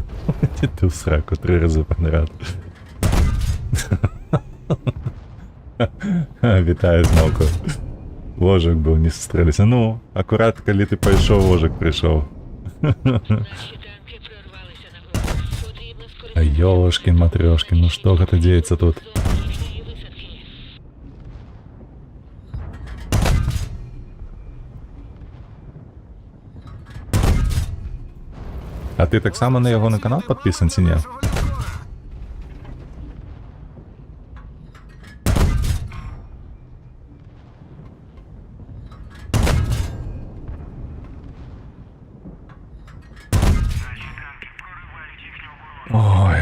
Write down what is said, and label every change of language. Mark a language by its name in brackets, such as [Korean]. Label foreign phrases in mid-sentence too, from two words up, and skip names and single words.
[Ukrainian] Ти в сраку 3 рази подряд. Вітаю знову. Вожик був, не стрілися. Ну, акурат, коли ти пішов, вожик прийшов. Наші танки прорвалися нагору. Потрібно А скористатися. [Russian] ёшкин, матрешкин, ну что это деется тут? [Ukrainian] Зони їхньої висадки. А ти так само на його на канал підписан, чи ні? Нашого лінкора. Ой.